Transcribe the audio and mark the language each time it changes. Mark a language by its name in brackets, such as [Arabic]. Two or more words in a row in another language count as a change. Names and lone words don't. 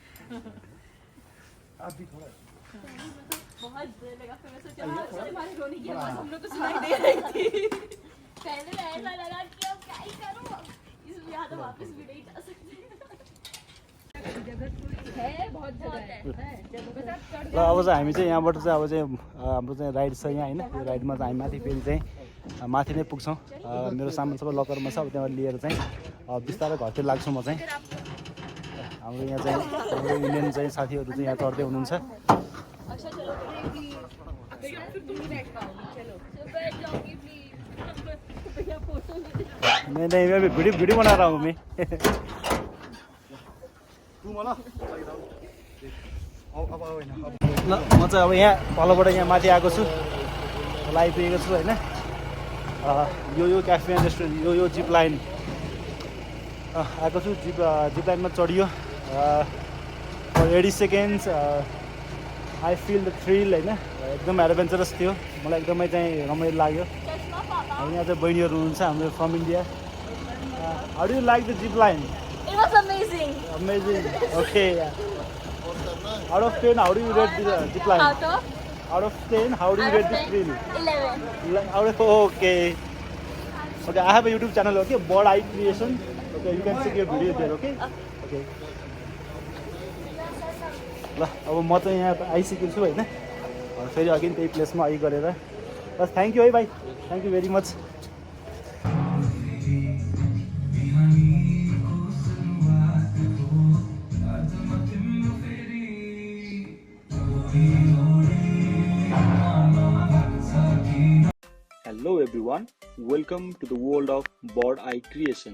[Hindi] आप भी थोड़ा बहुत देर लगा फिर मैं सोचा हमारे रोने की आवाज हम लोग को सुनाई दे रही थी पहले तो ऐसा लगा कि अब क्या ही करूँ इस यहाँ तो वापस भी नहीं जा सकते है बहुत जगह है [Nepali] ल अब चाहिँ हामी चाहिँ यहाँबाट चाहिँ अब चाहिँ हाम्रो चाहिँ राइड छ यहाँ होइन यो राइडमा चाहिँ हामी माथि फेरि चाहिँ माथि नै पुग्छौँ मेरो सामान सबै लकरमा छ अब त्यहाँबाट लिएर चाहिँ बिस्तारै घरतिर लाग्छु म चाहिँ हाम्रो यहाँ चाहिँ हाम्रो इन्डियन चाहिँ साथीहरू चाहिँ यहाँ चढ्दै हुनुहुन्छ [Hindi] अच्छा चलो फिर तुम ही बैठ पाओगी चलो तो बैठ जाऊंगी प्लीज भैया फोटो नहीं मैं वीडियो बना रहा हूँ मैं [Nepali] ल म चाहिँ अब यहाँ तलबाट यहाँ माथि आएको छु आइपुगेको छु होइन यो [English] café and restaurant [Nepali] यो [English] zip line [Nepali] आएको छु जिप लाइनमा चढियो 80 सेकेन्ड्स [English] I feel the thrill [Nepali] होइन एकदम एडभेन्चरस थियो मलाई एकदमै चाहिँ रमाइलो लाग्यो यहाँ चाहिँ बहिनीहरू हुनुहुन्छ हाम्रो [English] from India how do you like the zip line It was amazing. Amazing. Okay. Out of 10, how do you rate the zip line? Out of Out of 10, how do you rate the thrill? 11. Out of okay. Okay, I have a YouTube channel. Okay, Birdeyecreation. Okay, you can check your video there. Okay. Okay. [Nepali] ल अब म चाहिँ यहाँ आइसकेको छु होइन फेरि अगेन त्यही प्लेसमा आई गरेर बस [English] thank you [Nepali] है भाइ [English] thank you very much Hello everyone, welcome to the world of Birdeyecreation.